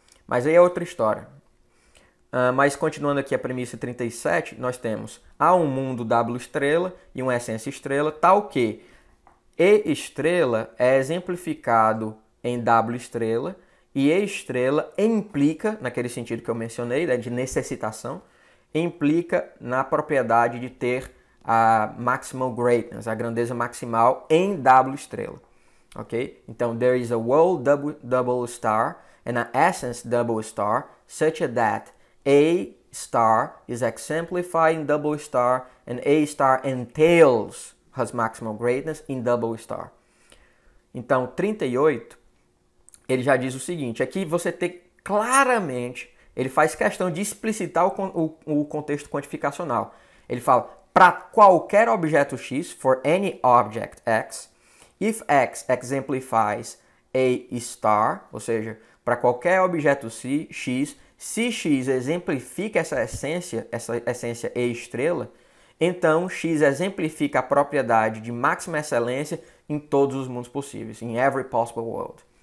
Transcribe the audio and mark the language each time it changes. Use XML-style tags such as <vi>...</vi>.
<pt>Mas aí é outra história. Mas continuando aqui a premissa 37, nós temos há um mundo W estrela e uma essência estrela, tal que E estrela é exemplificado em W estrela e E estrela implica, naquele sentido que eu mencionei, né, de necessitação, implica na propriedade de ter a maximal greatness, a grandeza maximal em W estrela. Ok? Então,</pt> <en>there is a world double star and an essence double star such that A star is exemplified in double star and A star entails has maximal greatness in double star.</en> <pt>Então, 38, ele já diz o seguinte, aqui você tem claramente, ele faz questão de explicitar o contexto quantificacional. Ele fala, para qualquer objeto X,</pt> <en>for any object X, if X exemplifies A star,</en> <pt>ou seja, para qualquer objeto X, se X exemplifica essa essência E estrela, então X exemplifica a propriedade de máxima excelência em todos os mundos possíveis,</pt> <en>in every possible world.</en>